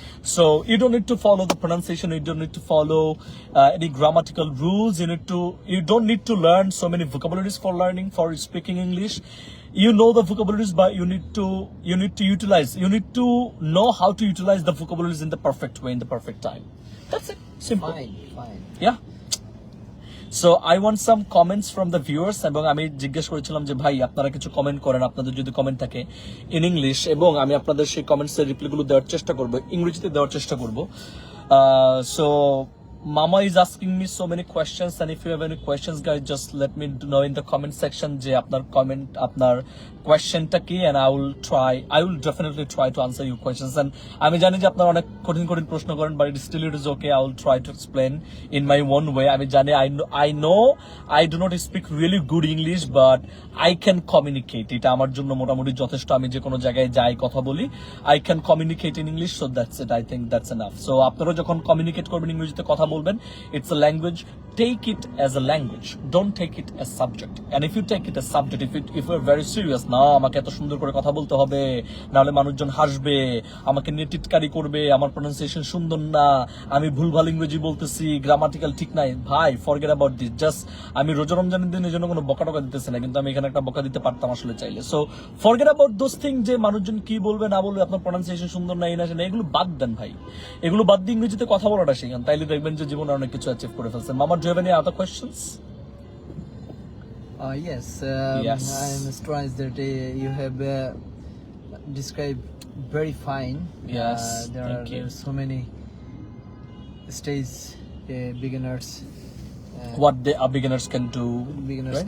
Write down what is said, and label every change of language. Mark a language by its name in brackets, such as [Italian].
[English] So you don't need to follow the pronunciation. You don't need to follow any grammatical rules. You don't need to learn so many vocabularies for learning, for speaking English. You know the vocabularies, but you need to utilize. You need to know how to utilize the vocabularies in the perfect way, in the perfect time. That's it. Simple. Fine. Yeah. So I want some comments from the viewers, [Bangla] এবং আমি জিজ্ঞেস করেছিলাম যে ভাই আপনারা কিছু comment করেন, আপনাদের যদি কমেন্ট থাকে [English] in English, [Bangla] এবং আমি আপনাদের সেই কমেন্টসের রিপ্লাইগুলো দেওয়ার চেষ্টা করব, ইংরেজিতে দেওয়ার চেষ্টা করব। [English] So Mama is asking me so many questions, and if you have any questions, guys, just let me know in the comment section [Bangla] যে আপনার কমেন্ট, আপনার কোয়েশ্চেনটা কি, [English] and I will definitely try to answer your questions. [Bangla] And আমি জানি যে আপনারা অনেক কঠিন প্রশ্ন করেন, [English] but still it is okay. I will try to explain in my own way. [Bangla] আমি জানি, [English] I know I do not speak really good English, but I can communicate. [Bangla] এটা আমার জন্য মোটামুটি যথেষ্ট। আমি যে কোনো জায়গায় যাই, কথা বলি, [English] I can communicate in English, so that's it. I think that's enough. [Bangla] So আপনারা যখন কমিউনিকেট করবেন, ইংরেজিতে কথা বলবেন, [English] it's a language. Take it as a language. Don't take it as subject. And if you take it as subject, if you're very serious, [Bangla] না আমাকে এত সুন্দর করে কথা বলতে হবে, নাহলে মানুষজন হাসবে, আমাকে নিয়ে টিটকারি করবে, আমার প্রনাউন্সিয়েশন সুন্দর না, আমি ভুলভাল ইংরেজি বলতেছি, গ্রামাটিক্যাল ঠিক নাই, ভাই [English] Forget about this. [Bangla] জাস্ট আমি রোজা রমজানের দিন এই জন্য কোনো বকা টকা দিতেছি না, কিন্তু আমি এখানে একটা বকা দিতে পারতাম আসলে চাইলে। So [English] forget about those thing, [Bangla] যে মানুষজন কি বলবে না বলবে, আপনার প্রনাউন্সিয়েশন সুন্দর না, এই না সেনা, এগুলো বাদ দেন ভাই। এগুলো বাদ দিয়ে ইংরেজিতে কথা বলাটা শিখান, তাইলে দেখবেন যে জীবনে অনেক কিছু অ্যাচিভ করে ফেলছেন। [English] মামা, do you have any other questions? Yes. Yes. I'm surprised that you have described very fine. Yes, There thank you. are so many stage beginners. What the beginners can do, right?